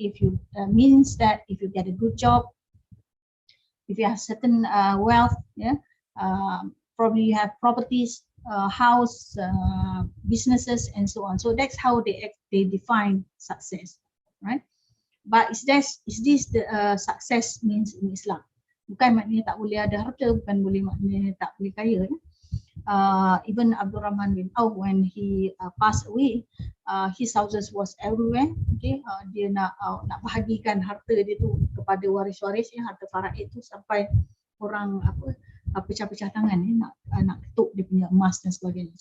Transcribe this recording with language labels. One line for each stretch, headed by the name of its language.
English: If you means that if you get a good job, if you have certain wealth, yeah, probably you have properties, house, businesses, and so on. So that's how they define success, right? But is this the success means in Islam?
Malay: Bukan maknanya tak boleh ada harta, bukan maknanya tak boleh kaya.
English: Even Abdul Rahman bin Auf, when he passed away, his houses was everywhere.
Malay: Okay, dia nak bahagikan harta dia tu kepada waris-waris, harta faraid itu, sampai orang pecah-pecah tangan, nak ketuk dia punya emas dan sebagainya.